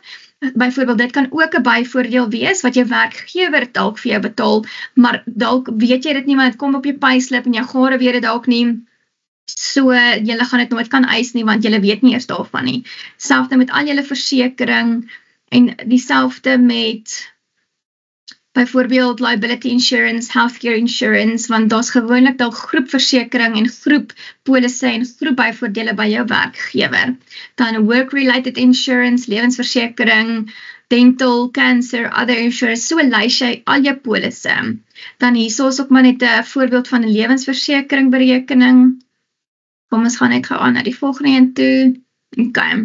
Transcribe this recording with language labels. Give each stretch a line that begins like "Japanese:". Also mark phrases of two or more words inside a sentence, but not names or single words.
Afrikaans: Byvoorbeeld, dit kan ook 'n byvoordeel wees, wat jou werkgewer dalk vir jou betaal, maar dalk weet jy dit nie, want dit kom op jou payslip en jou gade weet dit dalk nie. So, julle gaan dit nooit kan eis nie, want julle weet nie eers daarvan nie. Selfde met al julle versekering, en dieselfde met byvoorbeeld
English: liability insurance, healthcare insurance,
Afrikaans: want daar's gewoonlik dalk groepversekering en groeppolisse en groepbyvoordele by jou werkgewer. Dan
English: work-related insurance,
Afrikaans: lewensversekering,
English: dental, cancer, other insurance,
Afrikaans: so lys jy al jou polisse. Dan hierso is ook maar net 'n voorbeeld van 'n lewensversekering berekening. Kom ons gaan net gou aan na die volgende een toe. Okay.